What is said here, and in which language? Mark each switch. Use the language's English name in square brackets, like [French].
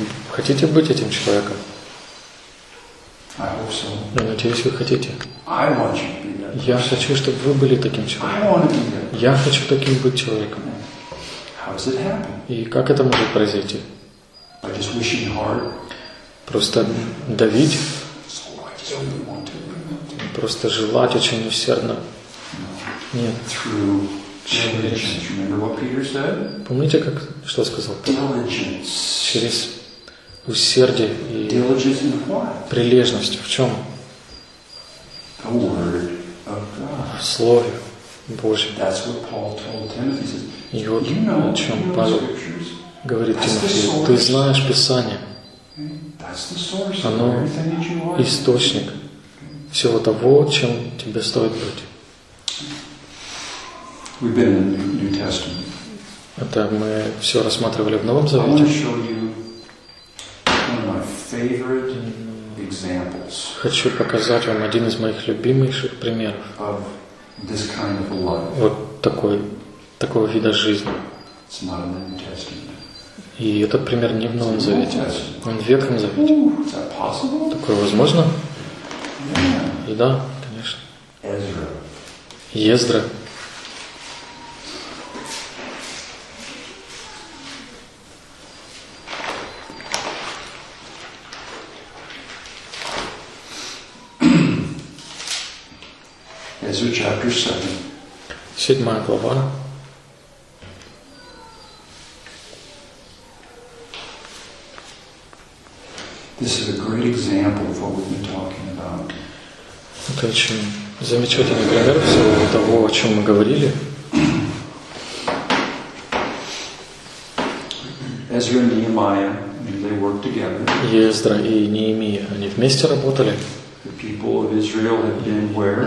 [Russian] Хотите быть этим человеком? [English] I hope so. [Russian] Я надеюсь, вы хотите. [English] I want you to be that person. [Russian] Я хочу, чтобы вы были таким человеком. [English] I want to be that person. [Russian] Я хочу таким быть человеком. [English] How does it happen? [Russian] И как это может произойти? [English] By just wishing hard. [Russian] Просто давить. [English] So I just really want to be that. [Russian] Просто желать очень усердно. [English] No. [Russian] Нет. [English] True. Remember what Peter said? [Russian] Помните, как что сказал? [English] Diligence. [Russian] Через усердие и [English] diligence in what? [Russian] Прилежность. В чем? [English] The word of God. [Russian] В Слове Божьем. [English] That's what Paul told Timothy. He said, [Russian] и вот о чем Павел говорит Тимофею. Ты знаешь Писание. [English] That's the source. [Russian] Оно источник всего того, чем тебе стоит быть. [English] We've been in the New Testament. [Russian] Это мы все рассматривали в Новом Завете. [English] I want to show you one of my favorite examples. [Russian] Хочу показать вам один из моих любимейших примеров. [English] Of this kind of life. [Russian] Вот такого вида жизни. [English] It's not in the New Testament. [Russian] И этот пример не в Новом Завете. Он в Ветхом Завете. [English] Is that possible? [Russian] Такое возможно? [English] Yeah. [Russian] И да, конечно. [English] Ezra. [Russian] Ездра. [English] Ezra chapter 7. [Russian] Седьмая глава. [English] This is a great example of what we've been talking about. [Russian] Это очень замечательный пример всего того, о чем мы говорили. [English] Ezra and Nehemiah, they worked together. [Russian] Ездра и Неемия, они вместе работали. [English] People of Israel had been where?